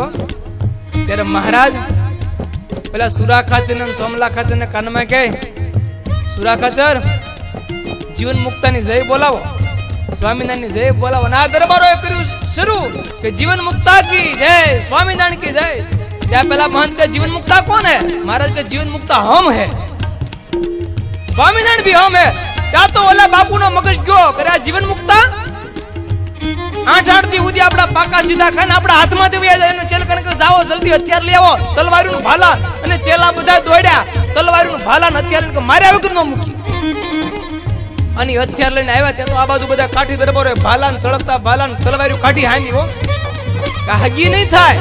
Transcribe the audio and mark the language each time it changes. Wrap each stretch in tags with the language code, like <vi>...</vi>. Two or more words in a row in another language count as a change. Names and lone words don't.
<gu>ત્યારે મહારાજ પેલા સુરા ખાચર ને સોમલા ખાચર ને કાનમાં કહે, સુરા ખાચર જીવન મુક્તાની જય બોલાવો, સ્વામિનારાયણની જય બોલાવો. અને આ દરબારોએ કર્યું શરૂ કે</gu> <hi>जीवन मुक्ता की जय, स्वामिनारायण की जय.</hi> <gu>ત્યાં પેલા</gu> <hi>महंत के जीवन मुक्ता कौन है? महाराज के जीवन मुक्ता हम है, स्वामिनारायण भी हम है.</hi> <gu>ત્યાં તો ઓલા બાપુનો મગજ ગયો કરે આ જીવન મુક્તા 8 દી સુધી આપડા પાકા સીધા ખાને આપડા હાથમાંથી વયા જાય અને ચેલ કરીને જાઓ જલ્દી હથિયાર લઈ આવો, તલવારીનું ભાલા. અને ચેલા બધા દોડ્યા, તલવારીનું ભાલા ને હથિયાર લઈને માર્યા વગર ન મૂકી. અને હથિયાર લઈને આવ્યા ત્યાં તો આ બાજુ બધા કાઠી દરબારો ભાલા ને સળગતા ભાલા ને તલવારીઓ કાઠી હામી હો, હગી નહીં થાય.</gu>